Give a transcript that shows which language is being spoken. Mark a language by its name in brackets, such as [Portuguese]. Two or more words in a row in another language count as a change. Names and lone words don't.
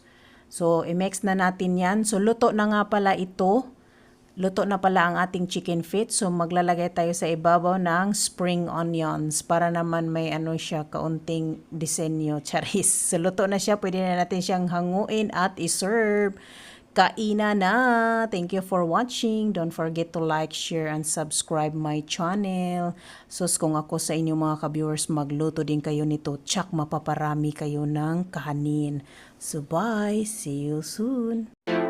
[Filipino] So, i-mix na natin yan. So, luto na nga pala ito. Luto na pala ang ating [English] chicken feet. [Filipino] So, maglalagay tayo sa ibabaw ng [English] spring onions [Filipino] para naman may ano siya, kaunting disenyo. Charis. So, luto na siya. Pwede na natin siyang hanguin at iserve. Kainan na! [English] Thank you for watching. Don't forget to like, share, and subscribe my channel. So, [Filipino] kung ako sa inyong mga ka-viewers, magluto din kayo nito. Tsak mapaparami kayo ng kahanin. [English] So, bye! See you soon!